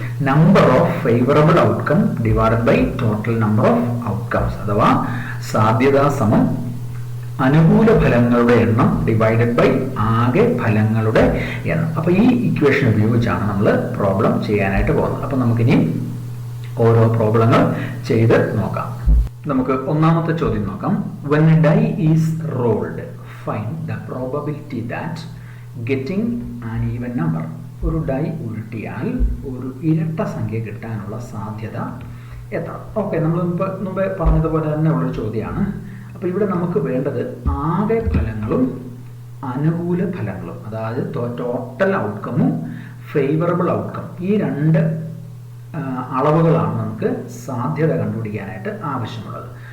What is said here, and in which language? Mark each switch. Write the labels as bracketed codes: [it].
[en] number of favourable outcome divided by total number of outcomes, [ml] അഥവാ സാധ്യത സമം അനുകൂല ഫലങ്ങളുടെ എണ്ണം [en] divided by [ml] ആകെ ഫലങ്ങളുടെ എണ്ണം. അപ്പൊ ഈ ഇക്വേഷൻ ഉപയോഗിച്ചാണ് നമ്മൾ പ്രോബ്ലം ചെയ്യാനായിട്ട് പോകുന്നത്. അപ്പൊ നമുക്കിനി ഓരോ പ്രോബ്ലങ്ങൾ ചെയ്ത് നോക്കാം. നമുക്ക് ഒന്നാമത്തെ ചോദ്യം നോക്കാം. [en] When a die is rolled, find the probability that getting an even number. [ml] ഒരു ഡൈ ഉരുട്ടിയാൽ ഒരു ഇരട്ട സംഖ്യ കിട്ടാനുള്ള സാധ്യത എത്ര? ഓക്കെ, നമ്മൾ മുമ്പേ പറഞ്ഞതുപോലെ തന്നെ ഉള്ളൊരു ചോദ്യമാണ്. അപ്പൊ ഇവിടെ നമുക്ക് വേണ്ടത് ആകെ ഫലങ്ങളും അനുകൂല ഫലങ്ങളും, അതായത് ടോട്ടൽ ഔട്ട്കമും ഫേവറബിൾ ഔട്ട്കം, ഈ 2 അളവുകളാണ് നമുക്ക് സാധ്യത കണ്ടുപിടിക്കാനായിട്ട് ആവശ്യമുള്ളത്.